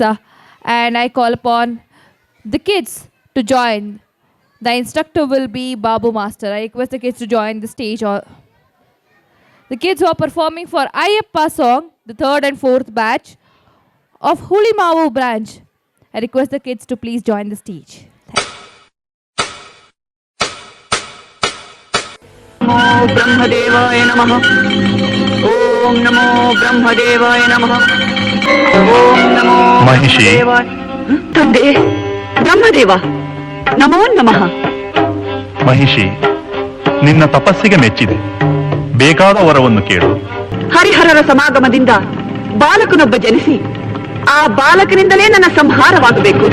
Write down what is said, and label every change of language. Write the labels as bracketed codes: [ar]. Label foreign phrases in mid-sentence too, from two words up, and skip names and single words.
[en] And I call upon the kids to join. The instructor will be Babu Master. I request the kids to join the stage. The kids who are performing for Ayyappa song, the third and fourth batch of Hulimavu branch. I request the kids to please join the stage. [sa] नमो ब्रह्मदेवाय नमः। ओम नमो ब्रह्मदेवाय नमः। ओम नमो महिषी ತಂದೆ ಬ್ರಹ್ಮದೇವ ನಮೋ ನಮಃ। [kn] ಮಹಿಷಿ, ನಿನ್ನ ತಪಸ್ಸಿಗೆ ಮೆಚ್ಚಿದೆ. ಬೇಕಾದ ವರವನ್ನು ಕೇಳು. ಹರಿಹರರ ಸಮಾಗಮದಿಂದ ಬಾಲಕನೊಬ್ಬ ಜನಿಸಿ ಆ ಬಾಲಕನಿಂದಲೇ ನನ್ನ ಸಂಹಾರವಾಗಬೇಕು.